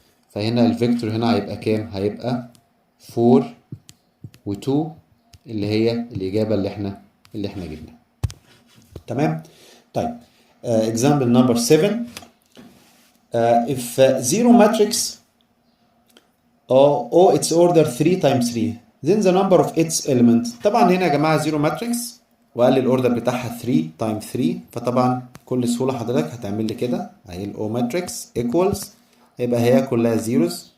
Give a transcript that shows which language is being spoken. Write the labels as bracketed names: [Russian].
[Arabic] فهنا الفيكتور هنا هيبقى كام؟ هيبقى 4 و2 اللي هي الإجابة اللي احنا جبناها. تمام؟ طيب [English] example number 7. if zero matrix or its order 3 times 3 then the number of its element. [Arabic] طبعا هنا يا جماعة zero matrix وقال لي الاوردر بتاعها 3 times 3. فطبعا بكل سهولة حضرتك هتعمل لي كده اهي الاو ماتريكس equals يبقى هي كلها zeros.